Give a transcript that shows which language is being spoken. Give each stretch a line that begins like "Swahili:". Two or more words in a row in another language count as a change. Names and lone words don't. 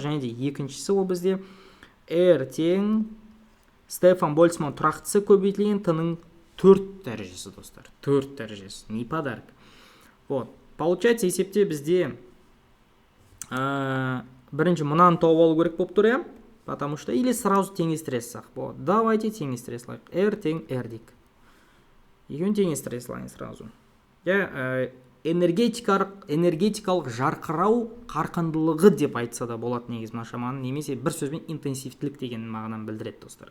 Kazakh: Және де екіншісі ол бізде R тең Стефан Больцман тұрақтысы көбейтілген Т-ның 4 дәрежесі, достар.
Russian: 4 дәрежесі. Не подарок. Вот.
Kazakh: Получается, есепте бізде бірінші мынаны тауып алу керек болып тұр, иә?
Russian: Потому что или сразу
Kazakh: теңестіре салсақ.
Russian: Вот.
Kazakh: Давайте теңестіре салайық. R тең R дейік. Екеуін теңестіре салайын сразу. Энергетикалық жарқырау қарқындылығы деп айтса да болады негіз мына шаманың, немесе бір сөзбен интенсивтілік деген мағынаны білдіреді, достар.